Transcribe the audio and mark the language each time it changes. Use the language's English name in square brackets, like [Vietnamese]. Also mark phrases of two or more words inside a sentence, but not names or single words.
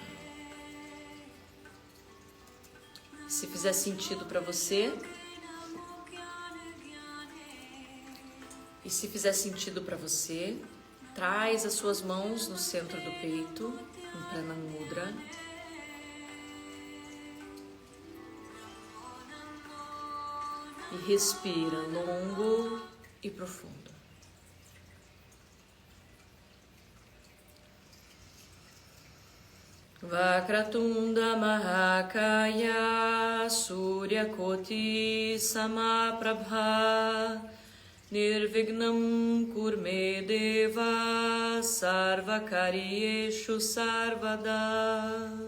[Portuguese] Se fizer sentido para você, e se fizer sentido para você, traz as suas mãos no centro do peito, em Prana Mudra. E respira longo e profundo. [Sanskrit] वक्रतुण्ड महाकाय सूर्यकोटि समप्रभ निर्विघ्नं कुरु मे देव सर्वकार्येषु सर्वदा